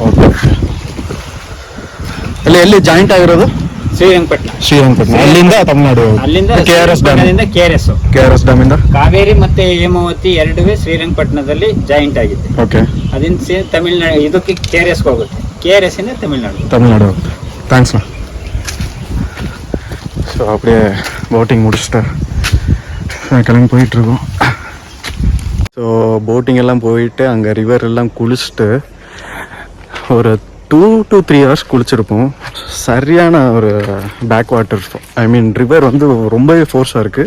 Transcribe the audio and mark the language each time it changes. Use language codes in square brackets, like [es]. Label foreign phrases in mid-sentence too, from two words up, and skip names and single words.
[kn] ಓಕೆ. ಎಲ್ಲಿ ಜಾಯಿಂಟ್ ಆಗಿರೋದು? ಶ್ರೀರಂಗಪಟ್ಟಣ. ಅಲ್ಲಿಂದ ತಮಿಳುನಾಡು. ಅಲ್ಲಿಂದ KRS ಡ್ಯಾಮ್. KRS ಡ್ಯಾಮ್ ಇಂದ ಕಾವೇರಿ ಮತ್ತೆ ಹೇಮಾವತಿ ಎರಡುವೇ ಶ್ರೀರಂಗಪಟ್ಟಣದಲ್ಲಿ ಜಾಯಿಂಟ್ ಆಗಿದೆ. ಓಕೆ. ಅದರಿಂದ ತಮಿಳುನಾಡು ಇದಕ್ಕೆ KRS ಹೋಗುತ್ತೆ. KRS ಇಂದ ತಮಿಳುನಾಡು ಹೋಗುತ್ತೆ. [ta] தேங்க்ஸ். ஸோ அப்படியே போட்டிங் முடிச்சுட்டு கிளம்பி போயிட்டுருக்கோம். ஸோ போட்டிங் எல்லாம் போயிட்டு அங்கே ரிவர் எல்லாம் குளிச்சுட்டு ஒரு [en] 2 to 3 hours [ta] குளிச்சிருப்போம். சரியான ஒரு [en] back water, I mean river [ta] வந்து ரொம்பவே ஃபோர்ஸாக இருக்குது.